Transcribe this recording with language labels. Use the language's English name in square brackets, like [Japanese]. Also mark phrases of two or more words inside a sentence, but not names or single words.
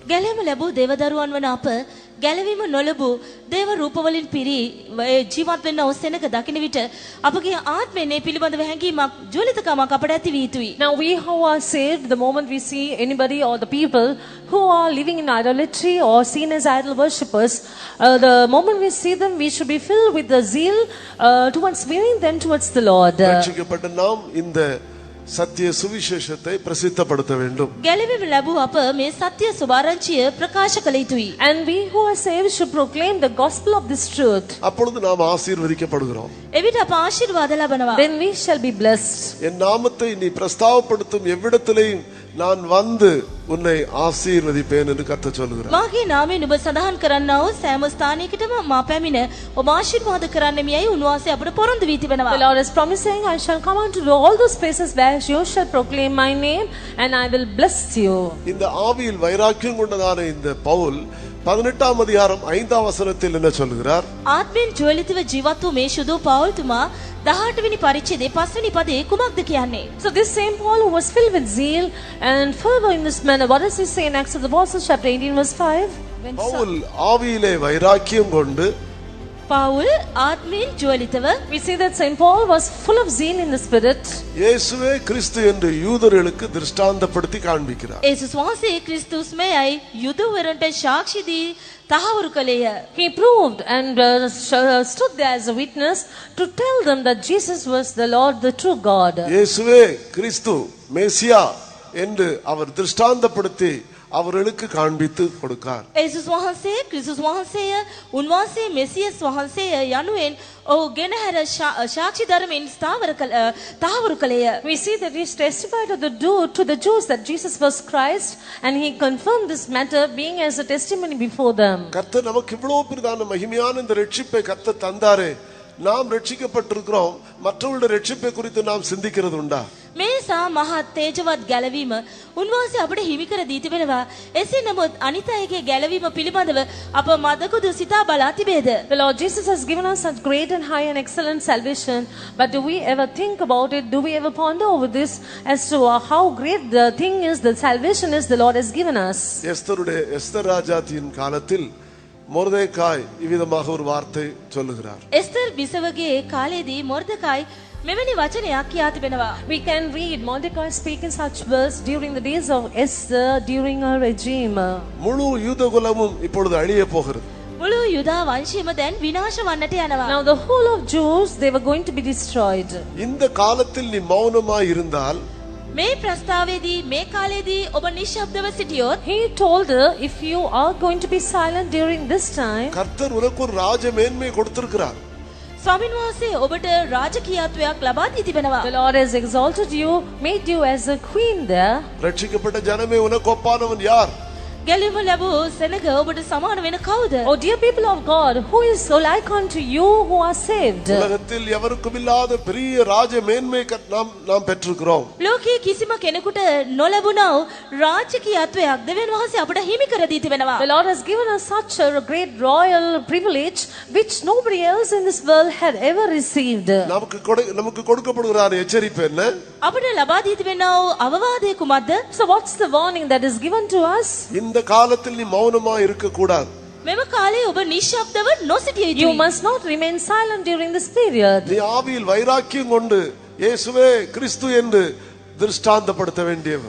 [Sinhala] ගැලෙම ලැබූ දේවදරුවන් වන අප ගැලවීම නොලබූ දේව රූපවලින් පිරී ජීවත් වෙන්න ඔස්සෙනක දකින විට අපගේ ආත්මයේ මේ පිළිබඳව හැඟීමක් ජවලිතකමක් අපට ඇති වී යුතුයි. [English] Now we who are saved, the moment we see anybody or the people who are living in idolatry or seen as idol worshippers, the moment we see them we should be filled with the zeal towards winning them towards the Lord. [Tamil] ரட்சிக்கப்பட்ட நாம் இந்த சத்திய சுவிசேஷத்தை பிரசித்தப்படுத்த வேண்டும். [Sinhala] ගැලවීම ලැබූ අප මේ සත්‍ය සුභාරංචිය ප්‍රකාශ කළ යුතුයි. [English] And we who are saved should proclaim the gospel of this truth. [Tamil] அப்பொழுது நாம் ஆசீர்வதிக்கப்படுகிறோம். [Sinhala] එවිට අප ආශිර්වාද ලබනවා. [English] Then we shall be blessed. [Tamil] என் நாமத்தை நீ பிரஸ்தாவப்படுத்தும் எவ்விடத்திலேயும் நான் வந்து உன்னை ஆசீர்வதிப்பேன் என்று கர்த்தர் சொல்கிறார். [Sinhala] මාගේ නාමයෙන් ඔබ සඳහන් කරන්නා වූ සෑම ස්ථානයකටම මා පැමිණ ඔබ ආශිර්වාද කරන්නෙමියයි උන්වහන්සේ අපට පොරොන්දු වී තිබෙනවා. [English] The Lord is promising, I shall come unto all those places where you shall proclaim my name and I will bless you. [Tamil] இந்த ஆவியில் வைராக்கியம் கொண்டதான இந்த பவுல் 18ஆம் அதிகாரம் 5ஆம் வசனத்தில் என்ன சொல்கிறார்? [Sinhala] ආත්මෙන් ජවලිතව ජීවත් වූ මේ ශුදු පවුල්තුමා 18 වෙනි පරිච්ඡේදයේ 5 වෙනි පදේ කුමක්ද කියන්නේ? [English] So this same Paul who was filled with zeal and fervor in this manner, what does he say in Acts of the Apostles chapter 18 verse 5? [Tamil] பவுல் ஆவியிலே வைராக்கியம் கொண்டு [Sinhala] පවුල් ආත්මෙන් ජවලිතව [English] We see that Saint Paul was full of zeal in the spirit. [Tamil] இயேசுவே கிறிஸ்து என்று யூதர்களுக்கு திருஷ்டாந்தப்படுத்தி காண்பிக்கிறார். [Sinhala] ඒසුස් වහන්සේ ක්‍රිස්තුස් මෙයයි යුදවරන්ට සාක්ෂි දී තහවුරු කළේය. [English] He proved and stood there as a witness to tell them that Jesus was the Lord, the true God. [Tamil] இயேசுவே கிறிஸ்து மேசியா என்று அவர் திருஷ்டாந்தப்படுத்தி அவர்களுக்கு காண்பித்து கொடுத்தார். [Sinhala] ඒසුස් වහන්සේ ක්‍රිස්තුස් වහන්සේය උන්වහන්සේ මෙසියස් වහන්සේය යනුවෙන් ඔහු ගෙනහැර සාක්ෂි ධර්මයෙන් තහවුරු කළේය. [English] We see that he testified to the Jews that Jesus was Christ, and he confirmed this matter being as a testimony before them. [Tamil] கர்த்தர் நமக்கு இவ்வளவு பெரிதான மகிமையான இந்த ரட்சிப்பை கர்த்தர் தந்தாரே, நாம் ரட்சிக்கப்பட்டிருக்கிறோம், மற்றவர்களுடைய ரட்சிப்பை குறித்து நாம் சிந்திக்கிறது உண்டா? [Sinhala] මේ නිසා මහත් තේජවත් ගැලවීම උන්වහන්සේ අපට හිමි කර දී තිබෙනවා. එසේ නමුත් අනිත් අයගේ ගැලවීම පිළිබඳව අප මදකුදු සිතා බලා තිබේද? [English] The Lord Jesus has given us such great and high and excellent salvation, but do we ever think about it? Do we ever ponder over this as to how great the thing is, the salvation is the Lord has given us? [Tamil] எஸ்தர் ராஜாத்தியின் காலத்தில் மொர்தெகாய் இவ்விதமாக ஒரு வார்த்தை சொல்லுகிறார். [Sinhala] එස්තර් බිසවගේ කාලයේදී මොර්දෙකායි මෙවැනි වචනයක් කියා තිබෙනවා. [English] We can read Mordecai speaking such words during the days of Esther during her regime. [Tamil] முழு யூதகுலமும் இப்பொழுது அழிய போகிறது. [Sinhala] මුළු යුදා වංශයම දැන් විනාශ වන්නට යනවා. [English] Now the whole of Jews, they were going to be destroyed. [Tamil] இந்த காலத்தில் நீ மௌனமாய் இருந்தால் [Sinhala] මේ ප්‍රස්තාවයේදී මේ කාලයේදී ඔබ නිශ්ශබ්දව සිටියොත් [English] He told her, if you are going to be silent during this time, [Tamil] கர்த்தர் உனக்கு ஒரு ராஜ மேன்மை கொடுத்திருக்கிறார். [Sinhala] ස්වාමීන් වහන්සේ ඔබට රාජකීයත්වයක් ලබා දී තිබෙනවා. [English] the Lord has exalted you, made you as a queen there. [Tamil] ரட்சிக்கப்பட்ட ஜனமே உனக்கு ஒப்பானவன் யார்? [Sinhala] ගැලවීම ලැබූ සෙනග ඔබට සමාන වෙන කවුද? [English] Oh dear people of God, who is so like unto you who are saved? [Tamil] உலகத்தில் எவருக்கும் இல்லாத பெரிய ராஜ மேன்மை நாம் பெற்றிருக்கிறோம். [Sinhala] ලෝකයේ කිසිම කෙනෙකුට නොලැබුණා වූ රාජකීයත්වයක් දෙවියන් වහන්සේ අපට හිමි කර දී තිබෙනවා. [English] The Lord has given us such a great royal privilege which nobody else in this world had ever received. [Tamil] நமக்கு கொடுக்கப்படுகிற எச்சரிப்பு என்ன? [Sinhala] අපට ලබා දී තිබෙනා වූ අවවාදය කුමක්ද? [English] So what's the warning that is given to us? [Tamil] இந்த காலத்தில் நீ மௌனமா இருக்க கூடாது. [Sinhala] මෙම කාලේ ඔබ නිශ්ශබ්දව නොසිටිය You යුතුයි. [English] must not remain silent during this period. [Tamil] நீ ஆவியில் வைராக்கியம் கொண்டு இயேசுவே கிறிஸ்து என்று திருஷ்டாந்தப்படுத்த வேண்டியவர்.